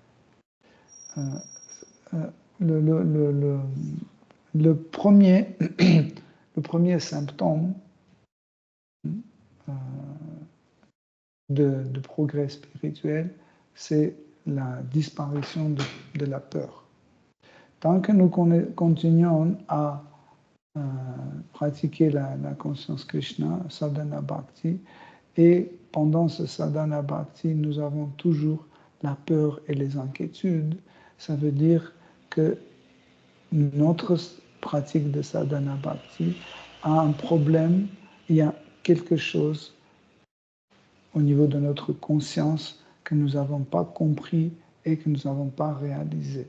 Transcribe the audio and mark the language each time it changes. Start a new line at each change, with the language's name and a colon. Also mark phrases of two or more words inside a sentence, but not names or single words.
French: Le premier symptôme de progrès spirituel, c'est la disparition de la peur. Tant que nous continuons à pratiquer la conscience Krishna,
Sanskrit: साधन भक्ति,
French: et pendant ce
Sanskrit: साधन भक्ति,
French: nous avons toujours la peur et les inquiétudes, ça veut dire que notre pratique de
Sanskrit: साधन भक्ति
French: a un problème, il y a quelque chose au niveau de notre conscience que nous n'avons pas compris et que nous n'avons pas réalisé.